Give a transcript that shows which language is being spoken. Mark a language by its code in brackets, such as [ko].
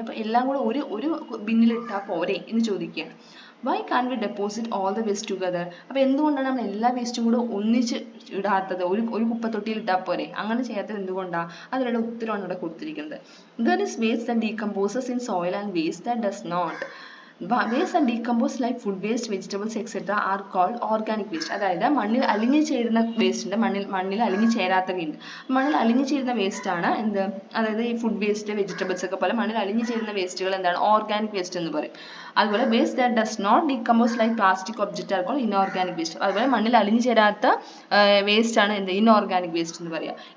[ml] അപ്പോൾ എല്ലാം കൂടെ ഒരു ബിന്നിൽ ഇട്ടാൽ പോരെ എന്ന് ചോദിക്കുകയാണ്. [en] Why can we deposit all the waste together. [ml] അപ്പോൾ എന്തുകൊണ്ടാണ് നമ്മൾ എല്ലാ വേസ്റ്റും കൂടെ ഒന്നിച്ച് ഇടാത്തത്, ഒരു കുപ്പത്തൊട്ടിയിൽ ഇട്ടാൽ പോരെ, അങ്ങനെ ചെയ്യാത്തത് എന്തുകൊണ്ടാണ്? അതിനുള്ള ഉത്തരമാണ് ഇവിടെ കൊടുത്തിരിക്കുന്നത്. [en] There is waste that decomposes in soil and waste that does not. Waste and decomposed like food waste, vegetables etc. are called organic waste. [ml] അതായത് മണ്ണിൽ അലിഞ്ഞു ചേരുന്ന വേസ്റ്റ് ഉണ്ട്, മണ്ണിൽ അലിഞ്ഞു ചേരാത്തവയുണ്ട്. മണ്ണിൽ അലിഞ്ഞു ചേരുന്ന വേസ്റ്റ് ആണ് എന്ത്, അതായത് ഈ ഫുഡ് വേസ്റ്റ്, വെജിറ്റബിൾസ് ഒക്കെ പോലെ മണ്ണിൽ അലിഞ്ഞു ചേരുന്ന വേസ്റ്റുകൾ എന്താണ്, ഓർഗാനിക് വേസ്റ്റ് എന്ന് പറയും. അതുപോലെ [en] Waste that does not decompose like plastic object are called inorganic waste. [ml] അതുപോലെ മണ്ണിൽ അലിഞ്ഞു ചേരാത്ത വേസ്റ്റ് ആണ് എന്ത്, ഇൻഓർഗാനിക് വേസ്റ്റ് എന്ന് പറയുക.